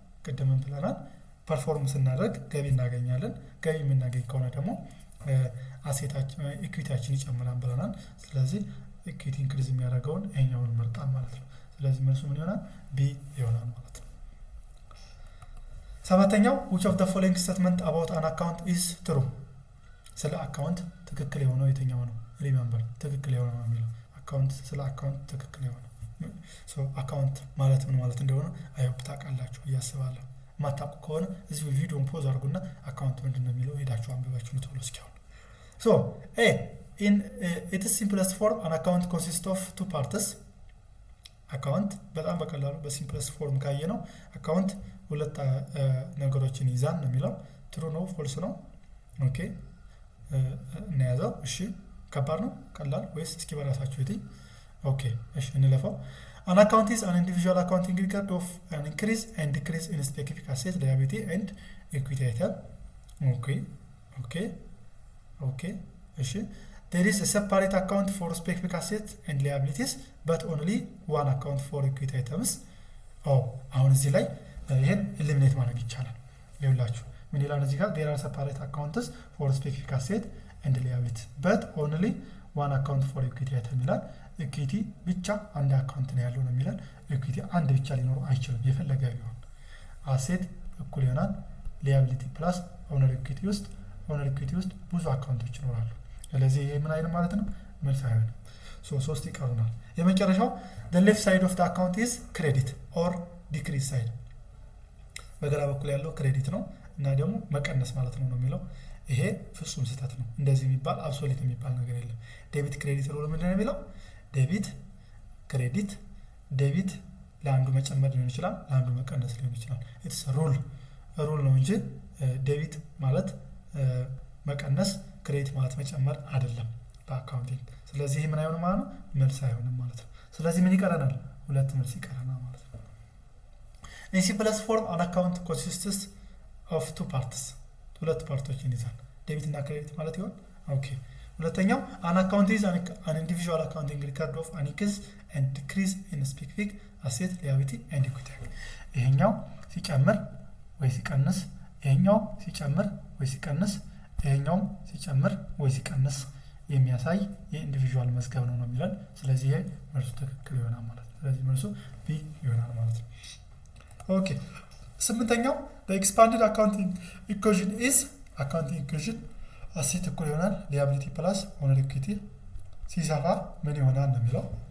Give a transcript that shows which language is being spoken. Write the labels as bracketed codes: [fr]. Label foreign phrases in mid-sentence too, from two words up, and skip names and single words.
[am] ፐርፎርም ስናደርግ ገቢ እናገኛለን ገቢ የምናገኝ ከሆነ ደግሞ አሴታችን ኢኩዊቲያችን ይጨምራል ብለናል ስለዚህ ኢኩዊቲ ኢንክሪዝ የሚያደርገውን እኛውን መርጣን ማለት ነው ስለዚህ መልሱ ምን ይሆናል ቢ ይሆናል ማለት ነው ሰባተኛው [en] which of the following statement about an account is true [am] ስለ አካውንት ትክክል የሆነው የትኛው ነው ሪሜምበር ትክክል የሆነው ነው የሚለው አካውንት ስለ አካውንት ትክክል የሆነው ሶ አካውንት ማለት ምን ማለት እንደሆነ አይሆፕ ታውቃላችሁ ያስባለሁ ማታውቁ ከሆነ እዚህ ቪዲዮን ፖዝ አድርጉና አካውንት ምንድነው የሚለው ሄዳችሁ አንብባችሁ ነው ተብሎ እስኪያው ሶ [en] in its simplest form an account consists of two parts [am] አካውንት በጣም በቀላሉ በሲምፕለስት ፎርም ካየ ነው አካውንት ሁለት ነገሮችን ይዛን ነው የሚለው ትሩ ነው ፎልስ ነው ኦኬ እናያዘው እሺ ከባድ ነው ቀላል ወይስ እስኪ በራሳችሁ እቴ ኦኬ እሺ እንለፈው [en] an account is an individual accounting record of an increase and decrease in specific asset liability and equity item okay እሺ there is a separate account for specific assets and liabilities but only one account for equity items [am] አሁን እዚህ ላይ ይሄን ኤሊሚኔት ማድረግ ይቻላል ይኸውላችሁ ምን ይላል እዚህ ጋር [en] there are separate accounts for specific assets and liabilities but only one account for equity item [am] ይላል ኢኩዊቲ ብቻ አንድ አካውንት ነው ያለው ነው የሚላል ኢኩዊቲ አንድ ብቻ ሊኖር አይችልም የፈለገ ቢሆን አሴት እኩል ይሆናል [en] liability plus owner equity [am] ውስጥ ብዙ አካውንቶች ይኖራሉ ስለዚህ ይሄ ምን አይነት ማለት ነው መልስ አይሆንም ሶ 3 ይቀሩናል የመጨረሻው [en] the left side of the account is credit or decrease side [am] በግራ በኩል ያለው ክሬዲት ነው እና ደግሞ መቀነስ ማለት ነው የሚለው ይሄ ፍጹም ስህተት ነው እንደዚህ የሚባል አብሶሉት የሚባል ነገር የለም [en] debit credit rule [am] ምንድን ነው የሚለው [en] debit credit debit [am] ለአንዱ መጨመር ሊሆን ይችላል ለአንዱ መቀነስ ሊሆን ይችላል [en] its rule [am] ነው እንጂ ዴቢት ማለት መቀነስ ክሬዲት ማለት መጨመር አይደለም በአካውንቲንግ ስለዚህ ምን አይሆንም ማለት ነው መልስ አይሆንም ማለት ነው ስለዚህ ምን ይቀረናል ሁለት መልስ ይቀረናል ማለት ነው [en] in simplest form an account consists of two parts [am] ሁለት ፓርቶችን ይዛል ዴቢት እና ክሬዲት ማለት ይሆን ኦኬ ሁለተኛው [en] an account is an individual accounting record of an increase and decrease in specific asset liability and equity [am] ይሄኛው ሲጨምር ወይ ሲቀንስ ይሄኛው ሲጨምር ወይ ሲቀንስ ይሄኛው ሲጨምር ወይ ሲቀንስ የሚያሳይ የኢንዲቪጁዋል መዝገብ ነው የሚላል ስለዚህ ይሄ መልሱ ትክክል ይሆናል ማለት ነው ስለዚህ መልሱ ቢ ይሆናል ማለት ነው ኦኬ ስምንተኛው [en] the expanded accounting equation [am] is accounting equation asset እኩል ይሆናል [en] liability plus owner equity [am] ሲሰፋ ምን ይሆናል ነው የሚለው